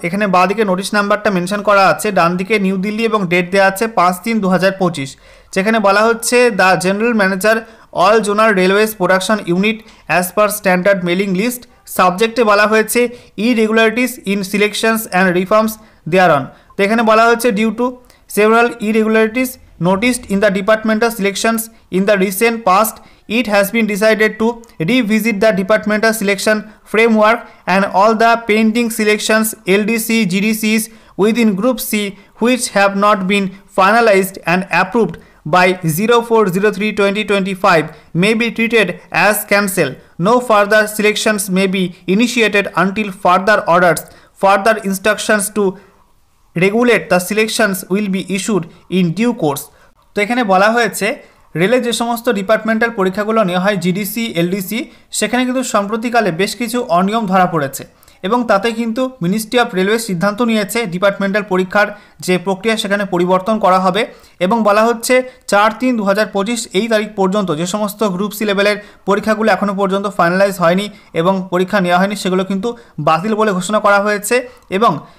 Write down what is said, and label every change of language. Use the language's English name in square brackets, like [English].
[Bangla] এখানে বাঁ দিকে নোটিশ নাম্বারটা মেনশন করা আছে, ডান দিকে নিউ দিল্লি এবং ডেট দেওয়া আছে ৫/৩/২০২৫, যেখানে বলা হচ্ছে [English] The general manager all zonal railways production unit as per standard mailing list. [Bangla] সাবজেক্টে বলা হয়েছে [English] Irregularities in selections and reforms thereon. [Bangla] তো এখানে বলা হচ্ছে [English] Due to several irregularities noticed in the departmental selections in the recent past, it has been decided to revisit the departmental selection framework and all the pending selections LDC GDCs within Group C which have not been finalized and approved by 04/03/2025 may be treated as cancelled. No further selections may be initiated until further orders. Further instructions to regulate the selections will be issued in due course. [Bangla] তো এখানে বলা হয়েছে রেলের যে সমস্ত departmental পরীক্ষাগুলো নেওয়া হয় জিডিসি, এলডিসি, সেখানে কিন্তু সম্প্রতিকালে বেশ কিছু অনিয়ম ধরা পড়েছে এবং তাতে কিন্তু মিনিস্ট্রি অফ রেলওয়ে সিদ্ধান্ত নিয়েছে ডিপার্টমেন্টাল পরীক্ষার যে প্রক্রিয়া সেখানে পরিবর্তন করা হবে এবং বলা হচ্ছে ৪/৩/২০২৫ এই তারিখ পর্যন্ত যে সমস্ত গ্রুপ সি লেভেলের পরীক্ষাগুলো এখনও পর্যন্ত ফাইনালাইজ হয়নি এবং পরীক্ষা নেওয়া হয়নি সেগুলো কিন্তু বাতিল বলে ঘোষণা করা হয়েছে এবং